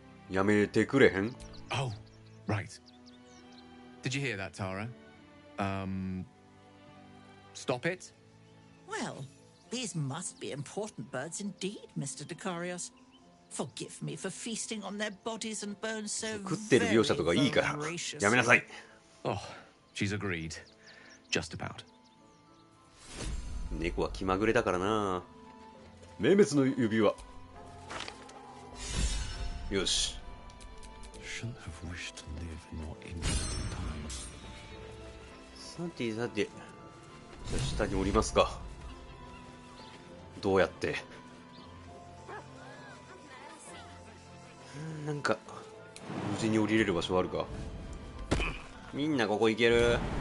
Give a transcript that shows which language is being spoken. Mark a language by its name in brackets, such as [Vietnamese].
[Japanese] やめてくれへん。 [English] Oh, right. Did you hear that, Tara? Stop it? Well, these must be important birds indeed, Mr. Dakarios. Forgive me for feasting on their bodies and bones so [Japanese] 食ってる描写とかいいからやめなさい。 [English] Oh, she's agreed. Just about. [Japanese] 猫は気まぐれだからな。明滅の指輪。よし。 [English] Shouldn't have wished to live in more interesting times. [Japanese] さてさて、じゃあ下に降りますか。どうやって。なんか無事に降りれる場所あるか。みんなここ行ける。